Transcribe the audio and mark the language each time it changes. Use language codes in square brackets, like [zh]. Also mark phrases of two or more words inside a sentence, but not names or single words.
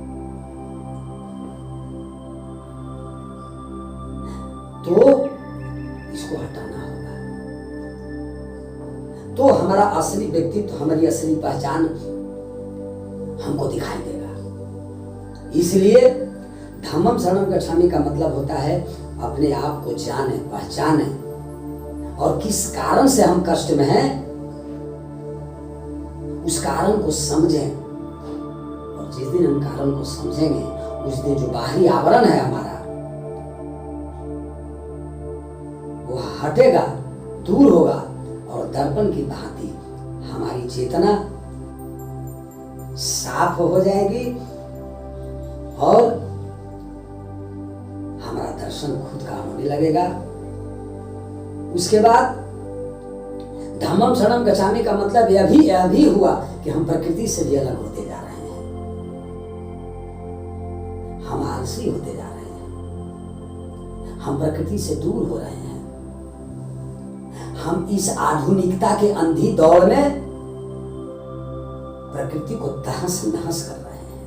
[hi] तो इसको हटाना होगा, तो हमारा असली व्यक्तित्व, हमारी असली पहचान हमको दिखाई देगा। इसलिए [pi] धम्मं शरणं गच्छामि [hi] का मतलब होता है अपने आप को जाने, पहचाने, और किस कारण से हम कष्ट में हैं उस कारण को समझें। और जिस दिन हम कारण को समझेंगे, उस दिन जो बाहरी आवरण है हमारा, वो हटेगा, दूर होगा, और दर्पण की भांति हमारी चेतना साफ हो जाएगी और हमारा दर्शन खुद का होने लगेगा। उसके बाद [pi] धम्मं शरणं गच्छामि [hi] का मतलब यह भी हुआ कि हम प्रकृति से भी अलग होते जा रहे हैं। हम आलसी होते जा रहे हैं, हम प्रकृति से दूर हो रहे हैं। हम इस आधुनिकता के अंधी दौड़ में प्रकृति को तहस नहस कर रहे हैं।